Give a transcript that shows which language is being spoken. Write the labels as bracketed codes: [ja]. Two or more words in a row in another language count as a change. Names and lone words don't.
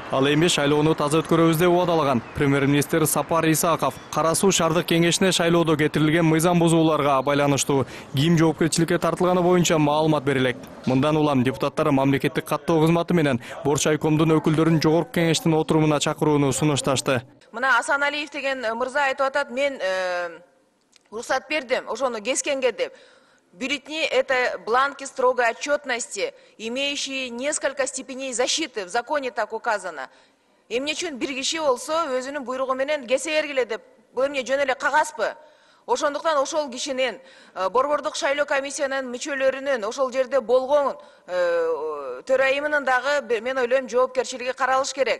[ky] Ал эми шайлоону таза өткөрөбүз деп убадалаган. Премьер-министр Сапар Исаков Кара Суу шаардык кеңешине шайлоодо кетирилген мыйзам бузууларга байланыштуу ким жоопкерчиликке тартылганы боюнча маалымат берилет. Мындан улам депутаттар мамлекеттик каттоо кызматы менен Борчайкомдун өкүлдөрүн жогорку кеңештин отурумуна чакырууну сунушташты. Мына Асан Алиев деген мырза айтып атат, мен уруксат бердим, ошону кескенге деп. [ru] Бюллетени – это бланки строгой отчетности, имеющие несколько степеней защиты. В законе так указано. [ky] Эмне үчүн бир киши болсо өзүнүн буйругу менен кесе бергиле деп, бул эмне жөн эле кагаспы? Ошондуктан ошол кишинин борбордук шайлоо комиссиянын мүчөлөрүнүн ошол жерде болгон төрайымынын дагы мен ойлойм жоопкерчилиги каралыш керек.